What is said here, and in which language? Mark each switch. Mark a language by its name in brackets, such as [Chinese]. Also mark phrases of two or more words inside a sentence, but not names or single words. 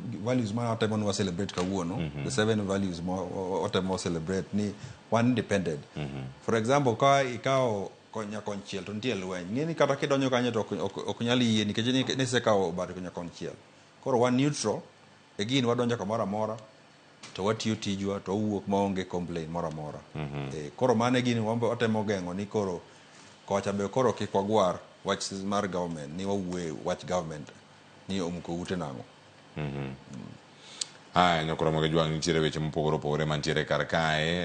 [Luo (Kenya and Tanzania)] values man watemo celebrate kawuono, [English] the 7 values [Luo (Kenya and Tanzania)] watemo celebrate ni one independent. [English] For example, [Luo (Kenya and Tanzania)] ka ikao konya konchiel to nitie lweny, ng'eni kata kidonjo kanyo to ok nyal yie nikech ni sekao bad konya konchiel. Koro [English] one neutral, [Luo (Kenya and Tanzania)] again wadonjo kamoro amora to watiyo tijwa to wuok maonge complain moro amora. Koro mane gini watemo geng'o ni koro kocha be koro kik wagwar wach mar government ni wawuoye wach government ni omuko ute nango. Nyakora moge jwang nitiere weche mopogore opogore mantiere kar kae.